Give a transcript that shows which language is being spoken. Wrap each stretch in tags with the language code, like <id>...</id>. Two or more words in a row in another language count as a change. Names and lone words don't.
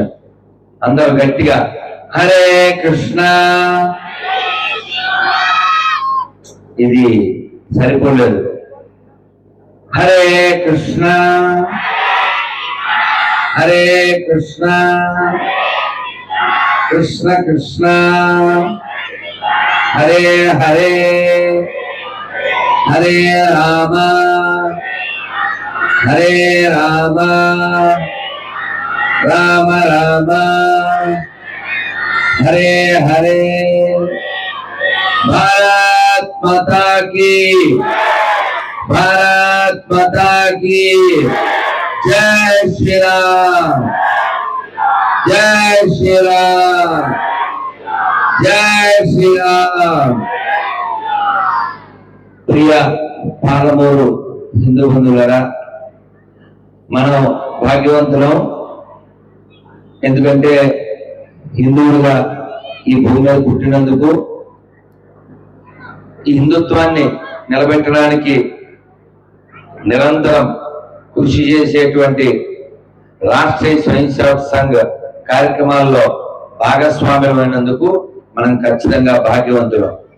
<te>అందరూ గట్టిగా హరే కృష్ణ. ఇది సరిపోలేదు.</te> <sa>హరే కృష్ణ హరే కృష్ణ కృష్ణ కృష్ణ హరే హరే హరే రామ హరే రామ రామ రామ హరే హరే.</sa> <hi>भारत माता की, भारत माता की जय श्री राम, जय श्री राम, जय श्री राम.</hi> <te>प्रिय పాలమూరు హిందూ బంధువులారా, మనం భాగ్యవంతులం. ఎందుకంటే హిందువులుగా ఈ భూమి మీద పుట్టినందుకు ఈ హిందుత్వాన్ని నిలబెట్టడానికి నిరంతరం కృషి చేసేటువంటి రాష్ట్రీయ స్వయం సేవక్ సంఘ్ కార్యక్రమాల్లో భాగస్వామ్యమైనందుకు మనం ఖచ్చితంగా భాగ్యవంతులం.</te>